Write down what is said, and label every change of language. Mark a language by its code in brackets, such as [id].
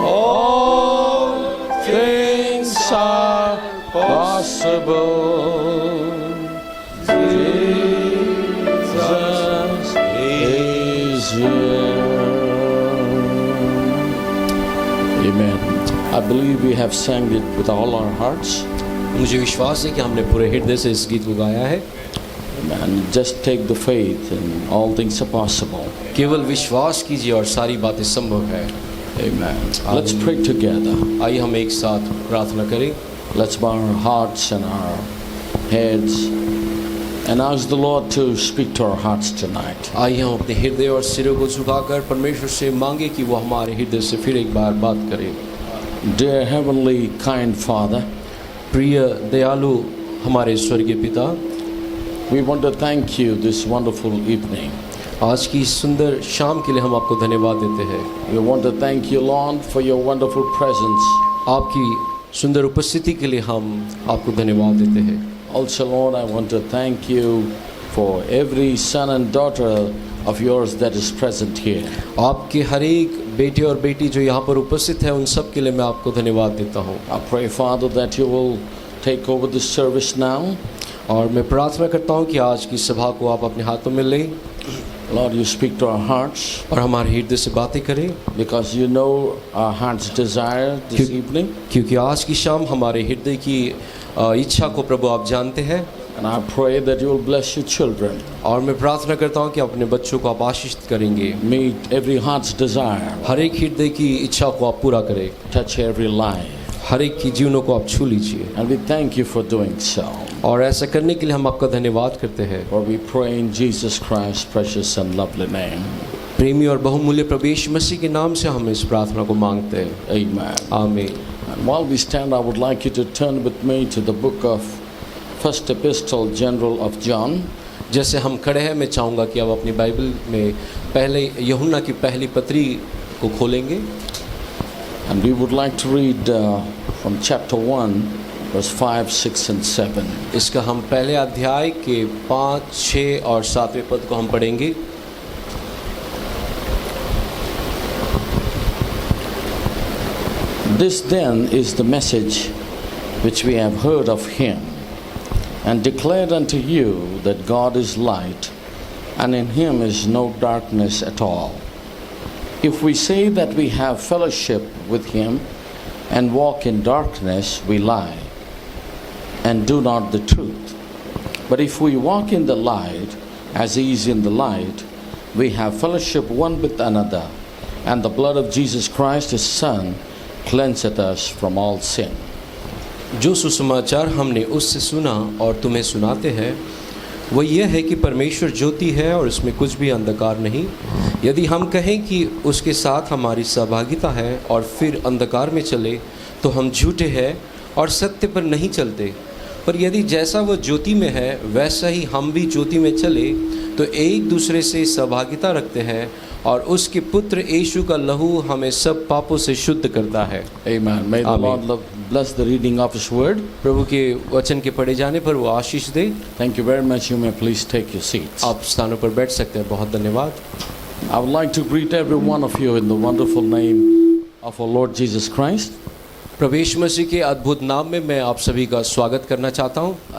[en] All things are possible. Jesus is here. Amen. I believe we have sang it with all our hearts. [hi] मुझे विश्वास है कि हमने पूरे हृदय से इस गीत को गाया है। [en] Amen. Just take the faith and all things are possible. [hi] केवल विश्वास कीजिए और सारी बातें संभव है। [en] Amen. Let's pray together. [hi] आइए हम एक साथ प्रार्थना करें। [en] Let's bow our hearts and our heads and ask the Lord to speak to our hearts tonight. [hi] आइए हम अपने हृदय और सिरों को झुकाकर परमेश्वर से मांगे कि वो हमारे हृदय से फिर एक बार बात करे। [en] Dear Heavenly kind Father, [hi] प्रिय दयालु हमारे स्वर्गीय पिता, [en] we want to thank you this wonderful evening. [hi] आज की सुंदर शाम के लिए हम आपको धन्यवाद देते हैं। [en] We want to thank you, Lord, for your wonderful presence. [hi] आपकी सुंदर उपस्थिति के लिए हम आपको धन्यवाद देते हैं। [en] Also, Lord, I want to thank you for every son and daughter of yours that is present here. [hi] आपके हर एक बेटे और बेटी जो यहाँ पर उपस्थित है उन सब के लिए मैं आपको धन्यवाद देता हूँ। [en] I pray, Father, that you will take over this service now. [hi] और मैं प्रार्थना करता हूँ कि आज की सभा को आप अपने हाथों में लें। [en] Lord, you speak to our hearts. [hi] और हमारे हृदय से बातें करें। [en] Because you know our heart's desire this evening. [hi] क्योंकि आज की शाम हमारे हृदय की इच्छा को प्रभु आप जानते हैं। [en] And I pray that you will bless your children. [hi] और मैं प्रार्थना करता हूँ कि अपने बच्चों को आप आशीष करेंगे। [en] Meet every heart's desire. [hi] हर एक हृदय की इच्छा को आप पूरा करें। [en] Touch every life. [hi] हर एक की जीवनों को आप छू लीजिए। [en] And we thank you for doing so. [hi] और ऐसा करने के लिए हम आपका धन्यवाद करते हैं। [en] For we pray in Jesus Christ's precious and lovely name. [hi] प्रेमी और बहुमूल्य प्रभु यीशु मसीह के नाम से हम इस प्रार्थना को मांगते हैं। [en] Amen. [hi] आमीन। [en] And while we stand, I would like you to turn with me to the book of First Epistle General of John. [hi] जैसे हम खड़े हैं मैं चाहूँगा कि आप अपनी बाइबल में पहले यूहन्ना की पहली पत्री को खोलेंगे। [en] And we would like to read from chapter 1, verse 5, 6 and 7. [hi] इसका हम पहले अध्याय के 5, 6 और 7वें पद को हम पढ़ेंगे। [en] This then is the message which we have heard of him and declared unto you, that God is light, and in him is no darkness at all. If we say that we have fellowship with him and walk in darkness, we lie and do not the truth. But if we walk in the light, as he is in the light, we have fellowship one with another, and the blood of Jesus Christ, his Son, cleanseth us from all sin. [hi] जो सुसमाचार हमने उससे सुना और तुम्हें सुनाते हैं वो यह है कि परमेश्वर ज्योति है और इसमें कुछ भी अंधकार नहीं। यदि हम कहें कि उसके साथ हमारी सहभागिता है और फिर अंधकार में चले तो हम झूठे हैं और सत्य पर नहीं चलते। पर यदि जैसा वो ज्योति में है वैसा ही हम भी ज्योति में चले तो एक दूसरे से सहभागिता रखते हैं और उसके पुत्र यीशु का लहू हमें सब पापों से शुद्ध करता है। [en] Amen. May the Lord bless the reading of his word. [hi] प्रभु के वचन के पढ़े जाने पर वो आशीष दे। [en] Thank you very much. You may please take your seats. [hi] आप स्थानों पर बैठ सकते हैं। बहुत धन्यवाद। [en] I would like to greet every one of you in the wonderful name of our Lord Jesus Christ. [hi] प्रभु यीशु मसीह के अद्भुत नाम में मैं आप सभी का स्वागत करना चाहता हूँ।